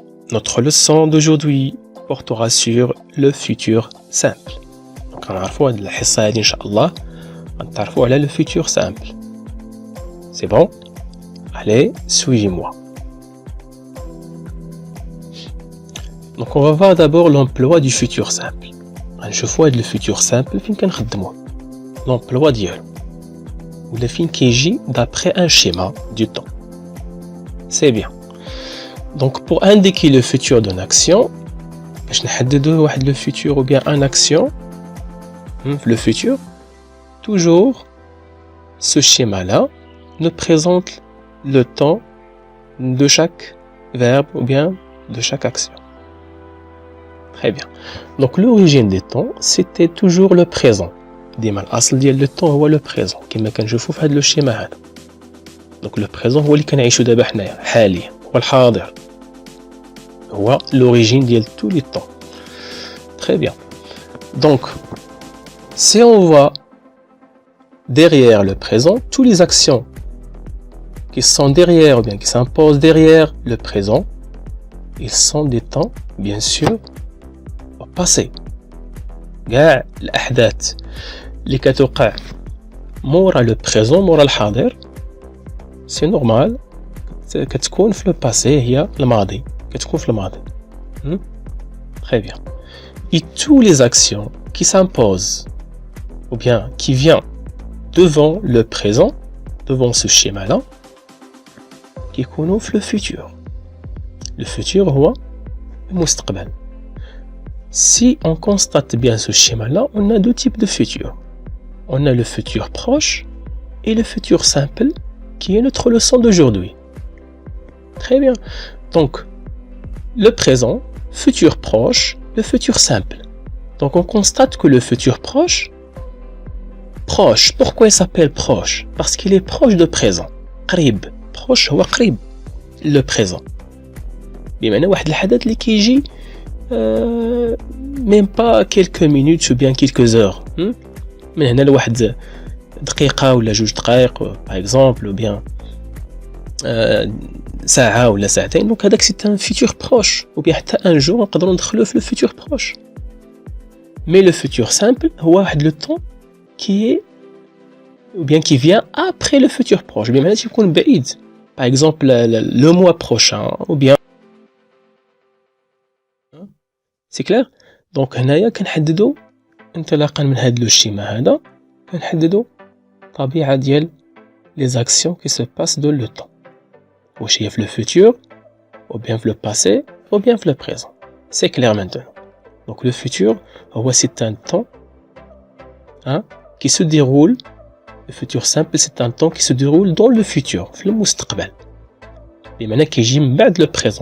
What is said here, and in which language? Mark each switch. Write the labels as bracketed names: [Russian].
[French] Notre leçon d'aujourd'hui portera sur le futur simple. Donc, on va voir la [Arabic] حصة هذه إن شاء الله نتعرفوا على [French] le futur simple. C'est bon? Allez, suivez-moi. Donc, on va voir d'abord l'emploi du futur simple. [Arabic] نشوفوا هذا le futur simple فين كنخدموه. [French] L'emploi ديالو. [Arabic] ولا فين كيجي [French] d'après un schéma du temps. C'est bien. Donc, pour indiquer le futur d'une action, [Arabic] باش نحددوا واحد [French] le futur ou bien une action, le futur, toujours ce schéma-là nous présente le temps de chaque verbe ou bien de chaque action. Très bien. Donc l'origine des temps, c'était toujours le présent. [Arabic] ديما الأصل ديال le temps هو le présent كما كنشوفوا في هذا le schéma هذا. Donc le présent هو اللي كنعيشوا دابا حنايا حاليا هو الحاضر. [French] هو l'origine ديال tous les temps. Très bien. Donc si on voit derrière le présent, toutes les actions qui sont derrière ou bien qui s'imposent derrière le présent, ils sont des temps, bien sûr, au passé. [Arabic] كاع الأحداث اللي كتوقع مورا le présent مورا الحاضر [French] c'est normal [Arabic] كتكون في le passé هي الماضي كتكون في الماضي. [French] Très bien. Et toutes les actions qui s'imposent ou bien qui vient devant le présent, devant ce schéma-là, qui connaît le futur. Le futur, [Arabic] هو المستقبل. [French] Si on constate bien ce schéma-là, on a deux types de futur. On a le futur proche et le futur simple, qui est notre leçon d'aujourd'hui. Très bien. Donc, le présent, futur proche, le futur simple. Donc, on constate que le futur proche, pourquoi il s'appelle proche? Parce qu'il est proche de présent. [Arabic] قريب. [French] proche [Arabic] هو قريب [French] le présent. [Arabic] بمعنى واحد الحدث اللي كيجي [French] même pas quelques minutes ou bien quelques heures. [Arabic] من هنا لواحد دقيقة ولا جوج دقائق [French] par exemple ou bien [Arabic] ساعة ولا ساعتين. [French] donc هذاك c'est un futur proche ou bien حتى un jour [Arabic] نقدروا ندخلوا في [French] le futur proche. mais le futur simple هو واحد le temps qui est ou bien qui vient après le futur proche. [Arabic] بمعنى تيكون بعيد. [French] par exemple le mois prochain ou bien. c'est clair? [Arabic] donc هنايا كنحددوا انطلاقا من هذا الشيما هذا كنحددوا طبيعة ديال [French] les actions qui se passent dans le temps. [Arabic] واش هي في [French] le futur ou bien في le passé ou bien في le présent. c'est clair maintenant. donc le futur هو c'est un temps qui se déroule. Le futur simple c'est un temps qui se déroule dans le futur [Arabic] في المستقبل بمعنى كيجي من بعد [French] le présent.